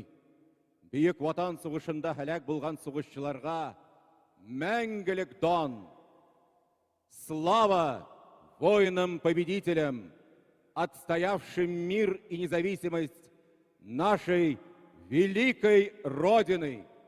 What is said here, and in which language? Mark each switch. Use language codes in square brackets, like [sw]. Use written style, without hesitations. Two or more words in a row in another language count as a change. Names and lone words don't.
[tt] Бөек ватан сугышында һәлак булган сугышчыларга мәңгелек дан. [ru] Слава воинам-победителям, отстоявшим мир и независимость нашей великой Родины.